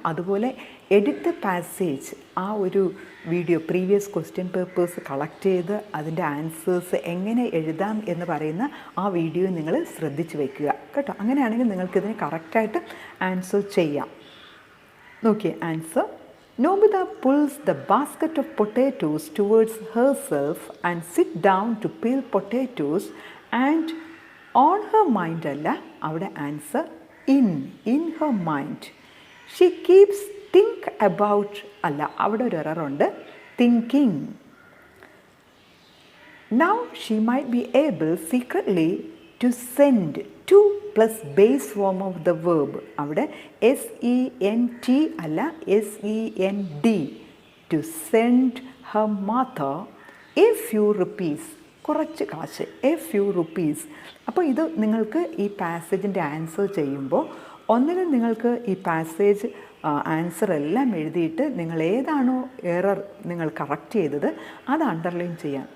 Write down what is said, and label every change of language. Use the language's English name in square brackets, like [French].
[Malayalam] അതുപോലെ edit the passage, ആ ഒരു video previous question papers collect ചെയ്ത് അതിൻ്റെ ആൻസേഴ്സ് എങ്ങനെ എഴുതാം എന്ന് പറയുന്ന ആ വീഡിയോ നിങ്ങൾ ശ്രദ്ധിച്ച് വയ്ക്കുക കേട്ടോ. അങ്ങനെയാണെങ്കിൽ നിങ്ങൾക്കിതിന് കറക്റ്റായിട്ട് ആൻസർ ചെയ്യാം. നോക്കിയേ answer. [English] Nomida pulls the basket of potatoes towards herself and sit down to peel potatoes, and on her mind [Malayalam] അല്ല, അവിടെ answer [English] in her mind. She keeps think about [Malayalam] അല്ല, അവിടെ ഒരു എററുണ്ട്, [English] thinking. Now she might be able secretly to send 2 plus base form of the verb. [Malayalam] അവിടെ SENT അല്ല, SEND. [English] to send her mother a few rupees, [Malayalam] കുറച്ച് കാശ്, [English] A few rupees. [Malayalam] അപ്പോൾ ഇത് നിങ്ങൾക്ക് ഈ പാസേജിൻ്റെ ആൻസർ ചെയ്യുമ്പോൾ ഒന്നിനും നിങ്ങൾക്ക് ഈ പാസേജ് ആൻസർ എല്ലാം എഴുതിയിട്ട് നിങ്ങൾ ഏതാണോ എറർ നിങ്ങൾ കറക്റ്റ് ചെയ്തത് അത് അണ്ടർലൈൻ ചെയ്യാം.